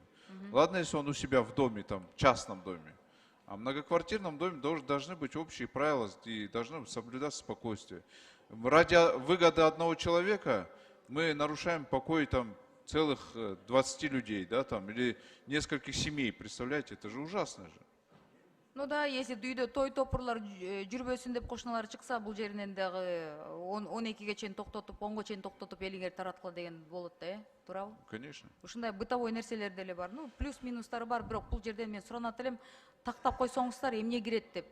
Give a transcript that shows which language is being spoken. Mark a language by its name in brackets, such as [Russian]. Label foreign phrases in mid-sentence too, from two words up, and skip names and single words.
[Russian] Ладно, если он у себя в доме, там, в частном доме. А в многоквартирном доме должны быть общие правила и должно соблюдаться спокойствие. Ради выгоды одного человека мы нарушаем покой там целых 20 людей, да, там, или нескольких семей, представляете, это же ужасно же. Ну да, если [Kyrgyz] үйдө той топурлар жүрбөсүн деп кошуналар чыкса, бул жеринен дагы 12-ге чейин токтотуп, 10-го чейин токтотуп элиңер тараткыла деген болот да, туурабы? [Russian] Конечно. [Kyrgyz] Ушундай бытовой нерселер деле бар. Ну, плюс-минустары бар, бирок бул жерден мен суранат элем, тактап койсоңуздар эмне кирет деп.